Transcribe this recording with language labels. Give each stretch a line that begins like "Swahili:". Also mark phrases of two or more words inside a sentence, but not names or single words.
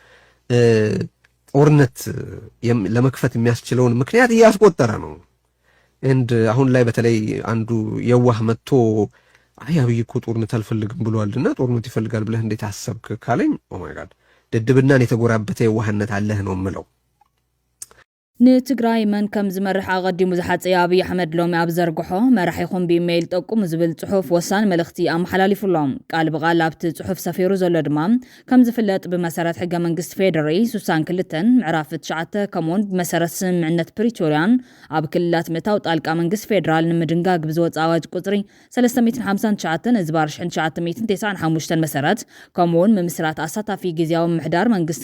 Amharic: ጦርነት ለመክፈት የሚያስችለውን ምክንያት እያስቆጠረ ነው። አሁን ላይ በተለይ አንዱ የዋህ መጥቶ አይ አብይ እኮ ጦርነት አልፈልግም ብሏልና ጦርነት ይፈልጋል ብለህ እንዴት አሰብክ ካለኝ
English: Oh my God
Amharic: ድድብናን የተጎራበተ የዋህነት አለህ ነው የምለው።
Tigrinya: ንትግራይ መን ከም ዝመርሕ ኣቐዲሙ ዝሓፀየ ኣብይ ኣሕመድ ሎሚ ኣብ ዘርግሖ መራሒኹም ብኢሜይል ጠቁም ዝብል ጽሑፍ ወሳን መልእኽቲ ኣመሓላሊፉሎም። ቃል ብቓል ኣብቲ ጽሑፍ ሰፊሩ ዘሎ ድማ ከም ዝፍለጥ ብመሰረት ሕገ መንግስቲ ፌደሪ 62 ምዕራፍ 9 ከምኡውን ብመሰረት ስምምዕነት ፕሪቶርያን ኣብ ክልላት ምእታው ጣልቃ መንግስቲ ፌደራል ንምድንጋግ ብዝወፅእ ኣዋጅ ቁፅሪ 359 ዝባር 1995 መሰረት ከምኡውን ምምስራት ኣሳታፊ ግዝያዊ ምሕዳር መንግስቲ